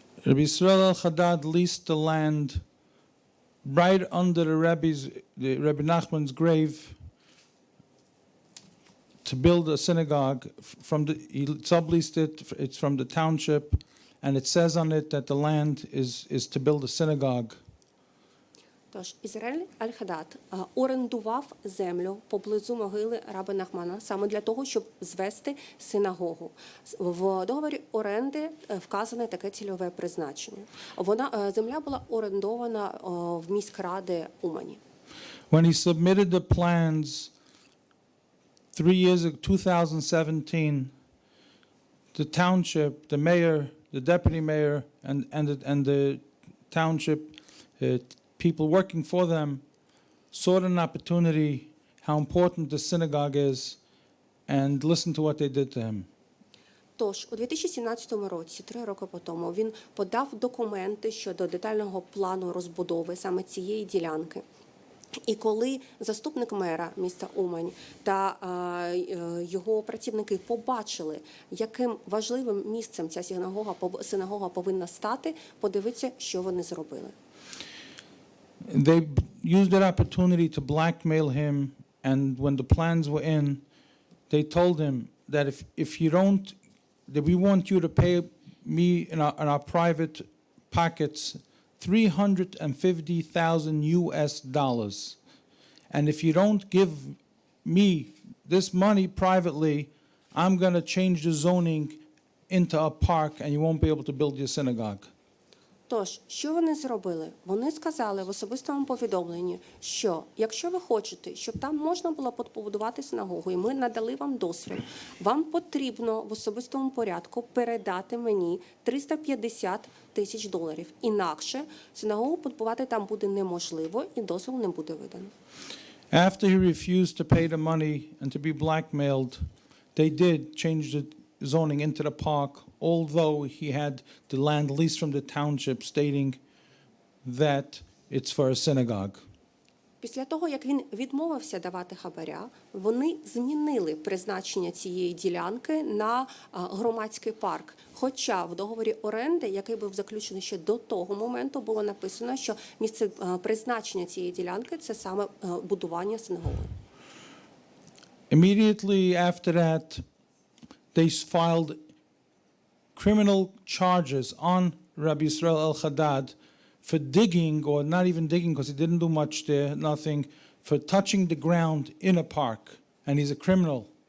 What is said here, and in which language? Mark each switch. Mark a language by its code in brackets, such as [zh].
[en] Rabbi Yisrael al-Haddad leased the land right under Rabbi Nachman's grave to build a synagogue. He subleased it. It's from the township, and it says on it that the land is to build a synagogue. [uk] Тож Ізраїль Аль-Хадад орендував землю поблизу могили раби Нахмана саме для того, щоб звести синагогу. В договорі оренди вказане таке цільове призначення. Земля була орендована в міськради Умані. [en] When he submitted the plans 3 years ago, 2017, the township, the mayor, the deputy mayor, and the township people working for them saw an opportunity how important the synagogue is and listened to what they did to him. [uk] Тож, у 2017 році, 3 роки по тому, він подав документи щодо детального плану розбудови саме цієї ділянки. І коли заступник мера міста Умань та його працівники побачили, яким важливим місцем ця синагога повинна стати, подивіться, що вони зробили. [en] They used that opportunity to blackmail him, and when the plans were in, they told him that if you don't, that we want you to pay me in our private pockets $350,000 US, and if you don't give me this money privately, I'm going to change the zoning into a park, and you won't be able to build your synagogue. [uk] Тож, що вони зробили? Вони сказали в особистому повідомленні, що якщо ви хочете, щоб там можна було побудувати синагогу, і ми надали вам дозвіл, вам потрібно в особистому порядку передати мені $350,000. Інакше синагогу побудувати там буде неможливо і дозвіл не буде видано. [en] After he refused to pay the money and to be blackmailed, they did change the zoning into the park, although he had the land leased from the township stating that it's for a synagogue. [uk] Після того, як він відмовився давати хабаря, вони змінили призначення цієї ділянки на громадський парк. Хоча в договорі оренди, який був заключений ще до того моменту, було написано, що місце призначення цієї ділянки – це саме будування синагоги. [en] Immediately after that, they filed criminal charges on Rabbi Yisrael al-Haddad for digging, or not even digging because he didn't do much there, nothing, for touching the ground in a park, and he's a criminal.